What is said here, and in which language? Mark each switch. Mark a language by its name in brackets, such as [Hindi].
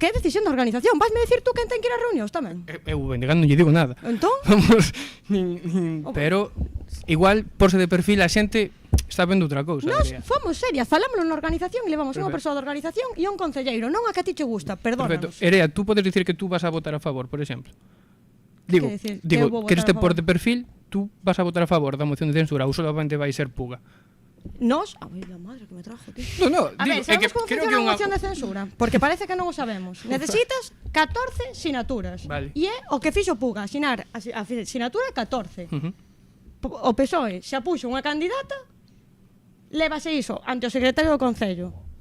[Galician] Pero que é decisión da organización? Vasme dicir tú quen ten que ir a reunións tamén? Eu non lle digo nada. Entón? Vamos, pero igual porse de perfil a xente está vendo outra cousa. Nos fomos serias, falámoslo na organización e levamos unha persoa da organización e un concelleiro, non a que a ti che gusta, perdónanos. Perfecto. Erea, tú podes dicir que tú vas a votar a favor, por exemplo. Digo, queres te por de perfil, tú vas a votar a favor da moción de censura ou solamente vai ser puga? [Spanish] Nos, a ver, la madre que me trajo, tío. No, [Galician] a ver, sabemos como funciona unha moción de censura, porque parece que non o sabemos. Necesitas 14 sinaturas. Vale. E é o que fixo Puga, asinar a sinatura 14. O PSOE xa puxo unha candidata, lévase iso ante o secretario do Concello.